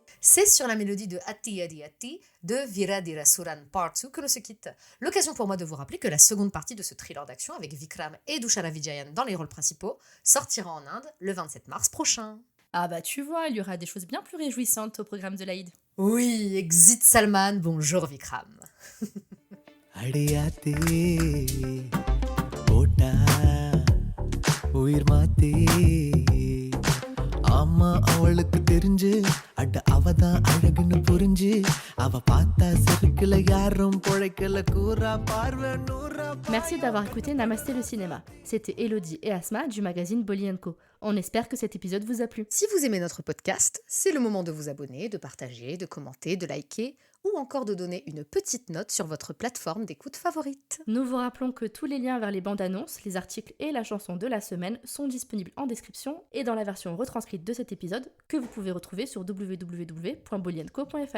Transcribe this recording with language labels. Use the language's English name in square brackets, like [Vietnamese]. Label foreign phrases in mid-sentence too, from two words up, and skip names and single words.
[French] C'est sur la mélodie de Atti Adi Atti de Viradira Suran Part 2 que l'on se quitte. L'occasion pour moi de vous rappeler que la seconde partie de ce thriller d'action avec Vikram et Dushara Vijayan dans les rôles principaux sortira en Inde le 27 mars prochain. Ah bah tu vois, il y aura des choses bien plus réjouissantes au programme de l'Aïd. Oui, exit Salman, bonjour Vikram. [Tamil] அடியாத்தே போட்டா உயிர் மாத்தே ஆமா அவளுக்கு தெரிஞ்சு அட அவதான் அழகுன்னு புரிஞ்சு அவ பார்த்தா செருக்குல யாரும் பொழைக்கல கூறா பார்வை நூறா. [French] Merci d'avoir écouté Namasté le cinéma. C'était Elodie et Asma du magazine Bolly & Co. On espère que cet épisode vous a plu. Si vous aimez notre podcast, c'est le moment de vous abonner, de partager, de commenter, de liker ou encore de donner une petite note sur votre plateforme d'écoute favorite. Nous vous rappelons que tous les liens vers les bandes annonces, les articles et la chanson de la semaine sont disponibles en description et dans la version retranscrite de cet épisode que vous pouvez retrouver sur www.bolyenco.fr.